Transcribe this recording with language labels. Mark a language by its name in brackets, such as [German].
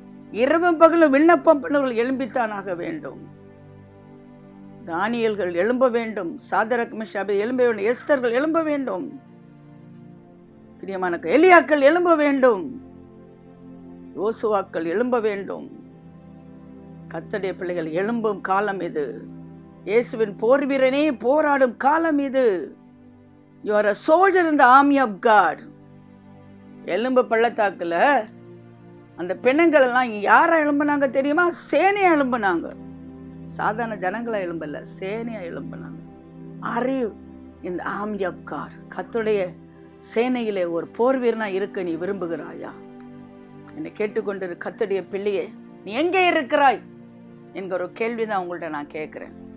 [Tamil] இரவும் பகலும் விண்ணப்பம் பண்ணவர்கள் எழும்பித்தான் ஆக வேண்டும். தானியல்கள் எழும்ப வேண்டும், சாதரக் மேஷாக் எழும்ப வேண்டும், எஸ்தர்கள் எழும்ப வேண்டும், பிரியமான எலியாக்கள் எழும்ப வேண்டும், யோசுவாக்கள் எழும்ப வேண்டும். கர்த்தருடைய பிள்ளைகள் எழும்பும் காலம் இது. இயேசுவின் போர் வீரனே போராடும் காலம் இது. [English] You are a soldier in the army of God. [Tamil] எலும்பு பள்ளத்தாக்குல அந்த பெண்ணுங்கள் எல்லாம் யாரை எழும்புனாங்க தெரியுமா? சேனையா எழும்புனாங்க. சாதாரண ஜனங்களை எழும்பல, சேனையா எழும்புனாங்க. [English] Are you in the army of God? [Tamil] கர்த்தருடைய சேனையிலே ஒரு போர் வீரனா இருக்க நீ விரும்புகிறாயா? என்னை கேட்டுக்கொண்டு கர்த்தருடைய பிள்ளையே, நீ எங்கே இருக்கிறாய் என்கிற ஒரு கேள்விதான் உங்கள்கிட்ட நான் கேட்கிறேன்.